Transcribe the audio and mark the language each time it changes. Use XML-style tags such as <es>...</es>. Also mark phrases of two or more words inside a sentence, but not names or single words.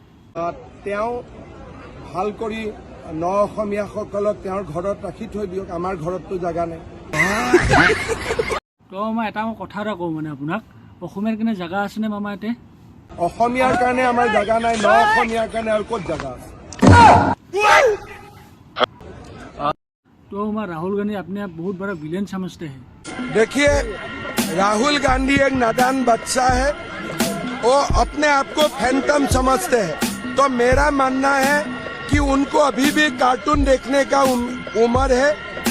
<as>তেওঁ ভাল কৰি ন অসমীয়াসকলক তেওঁৰ ঘৰত ৰাখি থৈ দিয়ক আমাৰ ঘৰততো জাগা নাই তো মামা এটা মই কথা এটা কওঁ মানে আপোনাক অসমীয়াৰ কাৰণে জাগা আছেনে মামা ইয়াতে অসমীয়াৰ কাৰণে আমাৰ জাগা নাই ন অসমীয়াৰ কাৰণে আৰু ক'ত জাগা আছে</as> <hi>तो मामा राहुल गांधी अपने आप बहुत बड़ा विलेन समझते हैं देखिए राहुल गांधी एक नादान बच्चा है वो अपने आप को फैंटम समझते हैं तो मेरा मानना है कि उनको अभी भी कार्टून देखने का उम्र है</hi>